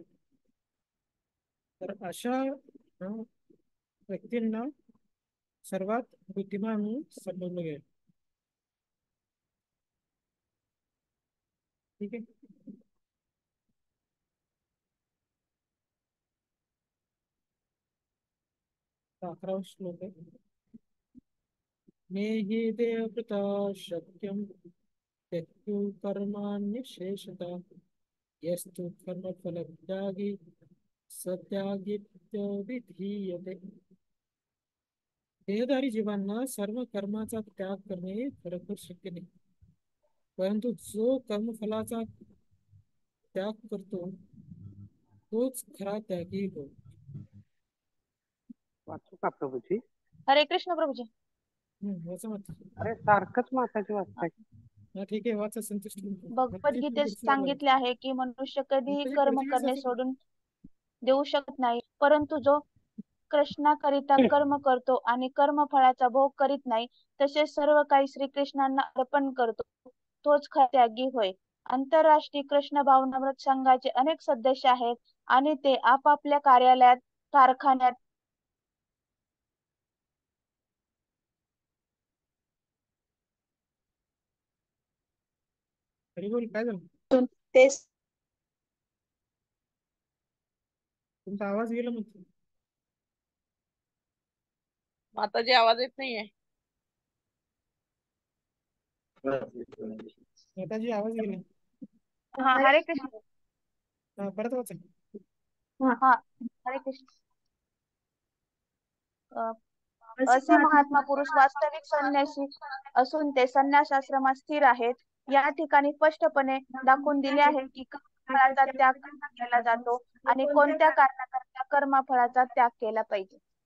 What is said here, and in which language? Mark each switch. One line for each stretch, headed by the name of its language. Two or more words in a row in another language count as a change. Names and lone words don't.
Marathi: तर अशा व्यक्तींना सर्वात बुद्धिमान म्हणून समजलं गेलं. ठीक आहे. आता 11वा श्लोक आहे.
Sanskrit: नेहि देवकृता शक्यं त्यक्तु कर्माण्यशेषतः यस्तु कर्मफलत्यागी सत्यागीत्यभिधीयते.
Marathi: देहधारी जीवांना सर्व कर्माचा त्याग करणे खरोखर शक्य नाही, परंतु जो कर्मफलाचा त्याग करतो तोच खरा त्यागी होय. वाचू का प्रभूजी? हरे कृष्ण प्रभूजी. वाचा मत. अरे सारखंच माताची वाचताय. ठीक आहे, वाचा. संतुष्ट. भगवद्गीतेत सांगितले आहे की मनुष्य कधीही कर्म करणे सोडून देऊ शकत नाही, परंतु जो कृष्णाकरिता कर्म करतो आणि कर्मफळाचा भोग करीत नाही तसेच सर्व काही श्रीकृष्णांना अर्पण करतो तोच खरा त्यागी होय. आंतरराष्ट्रीय कृष्ण भावनामृत संघाचे अनेक सदस्य आहेत आणि ते आपापल्या कार्यालयात, कारखान्यात, बोल काय झालं? तुमचा आवाज गेला मग. माताजी आवाज येत नाहीये. माताजी आवाज गेला. हा हरे कृष्ण. परत वाचा. हा हरे कृष्ण. असे महात्मा पुरुष वास्तविक संन्यासी असून ते संन्यास आश्रमात स्थिर आहेत. या ठिकाणी स्पष्टपणे दाखवून दिले आहे की कर्मफळाचा त्याग केला जातो आणि कोणत्या कारणाकरता कर्मफळाचा त्याग केला पाहिजे.